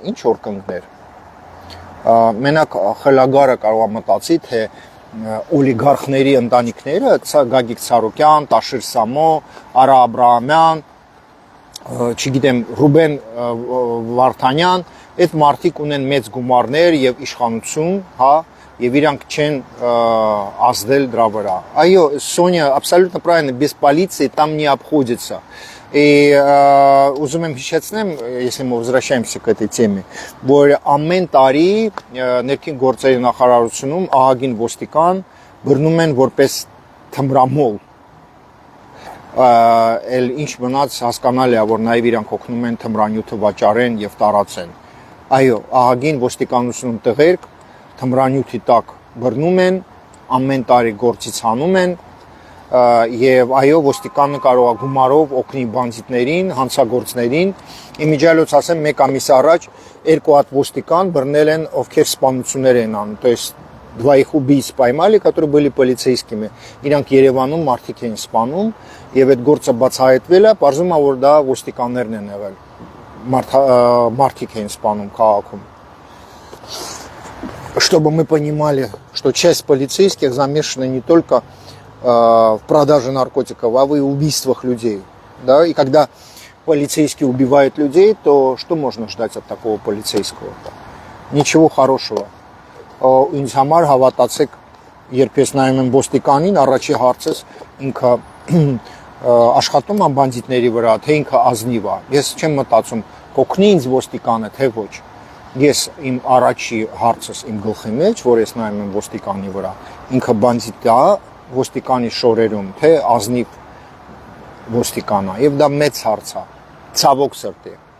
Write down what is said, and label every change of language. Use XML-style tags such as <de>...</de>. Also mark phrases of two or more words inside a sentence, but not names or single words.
<hy>ինչ որ կընկներ։ Մենակ խելագարը կարող է մտածի, թե օլիգարխների ընտանիքները, Գագիկ Ցարոկյան, Տաշիր Սամո, Արա Աբրահամյան, չգիտեմ, Ռուբեն Վարդանյան, այդ մարդիկ ունեն մեծ գումարներ եւ իշխանություն, հա, եւ իրանք չեն ազդել դրա վրա։ Այո,</hy> <ru>Соня абсолютно правильно, без полиции там не обходится.</ru> <hy>И ուզում եմ հիշեցնեմ,</hy> <ru>если мы возвращаемся к этой теме,</ru> <hy>որ ամեն տարի ներքին գործերի նախարարությունում ահագին ոստիկան բռնում են որպես թմրամոլ։ Էլ ինչ մնաց հասկանալի է, որ նաև իրանք օգնում են թմրանյութը վաճառեն եւ տարածեն։ Այո, ահագին ոստիկանությունում տղերք թմրանյութի տակ բռնում են, ամեն տարի գործից հանում են եւ այո ոստիկանը կարող է գումարով օգնի բանդիտներին, հանցագործներին։ Իմիջիալոց ասեմ, 1 ամիս առաջ 2 հատ ոստիկան բռնել են, ովքեր սպանություններ են անում,</hy> <ru>то есть двоих убийц поймали, которые были полицейскими։</ru> <hy>Իրանք Երևանում մարդիկ են սպանում եւ այդ գործը բացահայտվել է, պարզվում է, որ դա ոստիկաններն են եղել։ Մարդիկ են սպանում քաղաքում։</hy> <ru>Чтобы мы понимали, что часть полицейских замешана не только в продаже наркотиков, а в убийствах людей. Да? И когда полицейский убивает людей, то что можно ждать от такого полицейского? Ничего хорошего.</ru> <hy>ինձ համար հավատացեք, երբ ես նայում եմ ոստիկանին, առաջի հարցս ինքը աշխատում է բանդիտների վրա, թե ինքը ազնիվ է։ Ես չեմ մտածում, կօգնի ինձ ոստիկանը, թե ոչ։ Ես իմ առաջի հարցս իմ գլխի մեջ, որ ես նայում եմ ոստիկանի վրա, ինքը բանդիտ է ոստիկանի շորերում, թե ազնիվ ոստիկան է, եւ դա մեծ հարց է, ցավոք սրտի։</hy>